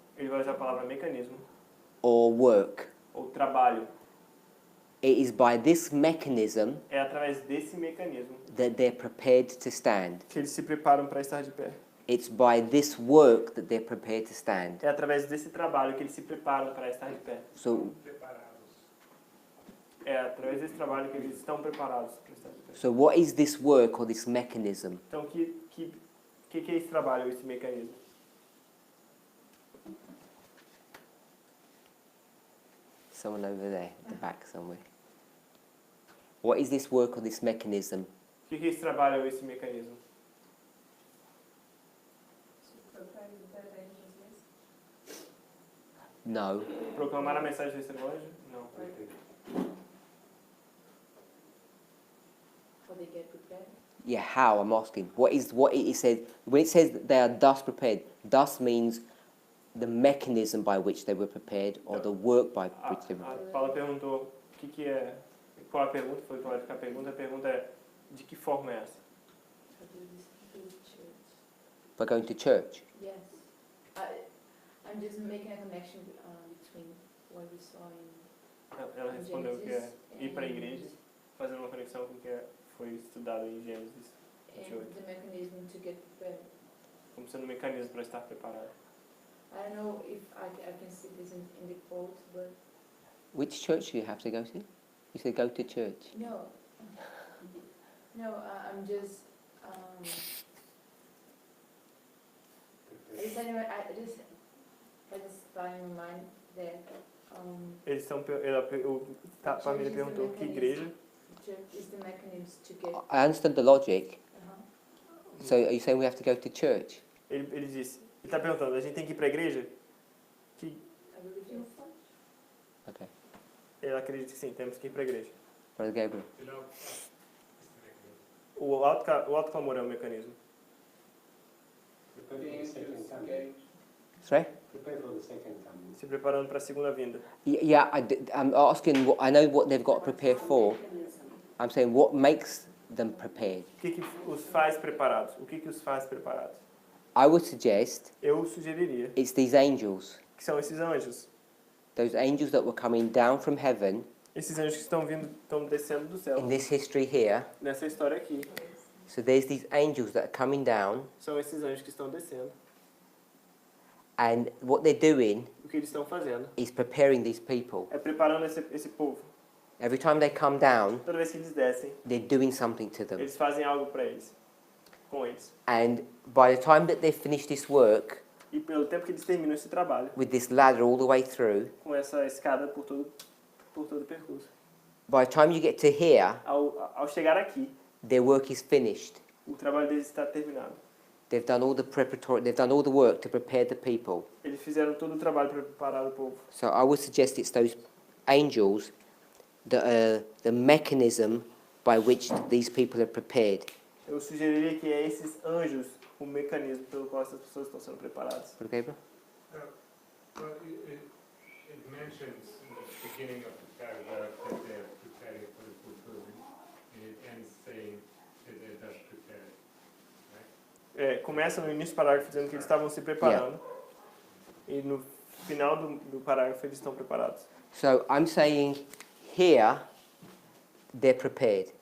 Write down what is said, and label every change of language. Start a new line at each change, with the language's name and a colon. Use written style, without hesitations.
Portuguese: Ele vai usar a palavra mecanismo
English: or work.
Portuguese: ou trabalho.
English: It is by this mechanism
Portuguese: É através desse mecanismo
English: that they're prepared to stand.
Portuguese: que eles se preparam para estar de pé.
English: It's by this work that they're prepared to stand.
Portuguese: É através desse trabalho que eles se preparam para estar de pé.
English: So,
Portuguese: Preparados. É através desse trabalho que eles estão preparados para estar de pé.
English: so what is this work or this mechanism?
Portuguese: Então, o que é esse trabalho, esse mecanismo?
English: Someone over there at the back somewhere. What is this work or this mechanism?
Portuguese: O que é esse trabalho ou esse mecanismo?
English: No.
Portuguese: Proclamar a mensagem desse evangelho? Não.
English: How they get prepared. Yeah, how? I'm asking. What it says when it says that they are thus prepared? Thus means the mechanism by which they were prepared, or the work by which they were.
Portuguese: A Paula perguntou o que é. Qual a pergunta? Foi clarificar a pergunta. A pergunta é de que forma é essa?
English: How do this do church? By going to church. Yes. I'm just making a connection between what we saw
Portuguese: Ela
English: in
Portuguese: respondeu que é
English: Genesis
Portuguese: ir para a
English: and-
Portuguese: igreja, fazendo uma conexão com o que foi estudado em Gênesis,
English: and 28. the mechanism to get prepared.
Portuguese: Como sendo um mecanismo para estar preparado.
English: I don't know if I can see this in the quote, but Which church do you have to go to? You said go to church. no. No, I'm just. I just had in my mind that
Portuguese: Eles estão. A família perguntou que igreja.
English: church is the mechanism to get. I understand the logic. Uh-huh. So are you saying we have to go to church?
Portuguese: Ele disse. Ele está perguntando, a gente tem que ir para a igreja? Que
English: I believe in Okay.
Portuguese: ele acredita que sim, temos que ir para a igreja.
English: Brother Gabriel.
Portuguese: O alto clamor é um mecanismo.
English: Prepare for the second coming. Sorry? Prepare for the second coming.
Portuguese: Se preparando para a segunda vinda.
English: Yeah, I'm asking. I know what they've got to prepare for. I'm saying what makes them prepared.
Portuguese: O que os faz preparados? O que os faz preparados?
English: I would suggest
Portuguese: Eu sugeriria
English: it's these angels,
Portuguese: que são esses anjos.
English: those angels that were coming down from heaven
Portuguese: Esses anjos que estão descendo do céu.
English: in this history here.
Portuguese: Nessa história aqui.
English: So there's these angels that are coming down,
Portuguese: São esses anjos que estão descendo.
English: and what they're doing
Portuguese: O que eles estão fazendo
English: is preparing these people.
Portuguese: é preparando esse povo.
English: Every time they come down,
Portuguese: Toda vez que eles descem,
English: they're doing something to them.
Portuguese: eles fazem algo para eles. Com eles.
English: And by the time that they've finished this work,
Portuguese: E pelo tempo que eles terminam esse trabalho,
English: with this ladder all the way through,
Portuguese: com essa escada por todo o percurso.
English: by the time you get to here,
Portuguese: Ao chegar aqui,
English: their work is finished.
Portuguese: o trabalho deles está terminado.
English: They've done all the preparatory. They've done all the work to prepare the people.
Portuguese: Eles fizeram todo o trabalho para preparar o povo.
English: So I would suggest it's those angels that are the mechanism by which these people are prepared.
Portuguese: Eu sugeriria que é esses anjos o mecanismo pelo qual essas pessoas estão sendo preparadas.
English: Okay, bro? Well, it mentions in the beginning of the paragraph that they're preparing for the fulfillment, and it ends saying that they're thus prepared.
Portuguese: Começa no início do parágrafo dizendo que eles estavam se preparando. E no final do parágrafo eles estão preparados.
English: So I'm saying here they're prepared.